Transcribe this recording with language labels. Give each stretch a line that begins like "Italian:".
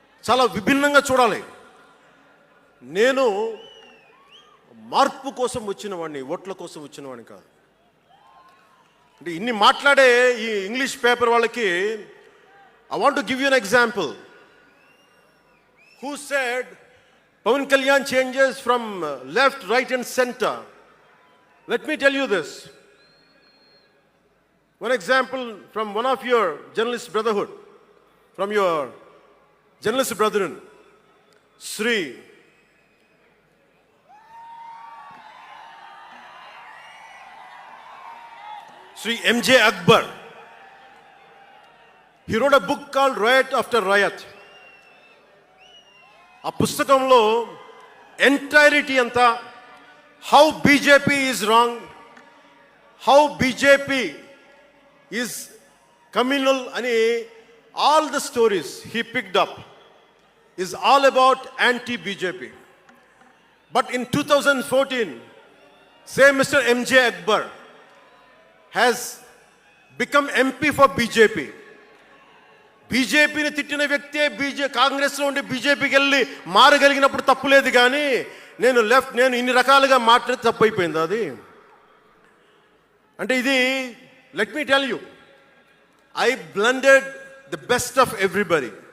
Telugu: చాలా విభిన్నంగా చూడాలి. నేను మార్పు కోసం వచ్చిన వాడిని, ఓట్ల కోసం వచ్చిన వాడిని కాదు. అంటే ఇన్ని మాట్లాడే ఈ ఇంగ్లీష్ పేపర్ వాళ్ళకి
English: I want to give you an example. Who said Pawan Kalyan changes from left, right and center? Let me tell you this. One example from one of your journalist brotherhood, from your journalist brethren, Sri M.J. Akbar. He wrote a book called Riot After Riot.
Telugu: ఆ పుస్తకంలో
English: Entirety అంతా how BJP is wrong, how BJP is communal అని all the stories he picked up is all about anti BJP. But in 2014, same Mr. M.J. Akbar has become MP for BJP.
Telugu: బీజేపీని తిట్టిన వ్యక్తే కాంగ్రెస్లో ఉండి బీజేపీకి వెళ్ళి మారగలిగినప్పుడు తప్పులేదు, కానీ నేను ఇన్ని రకాలుగా మాట్లాడి తప్పు అయిపోయింది అది. అంటే ఇది,
English: Let me tell you, I blended the best of everybody.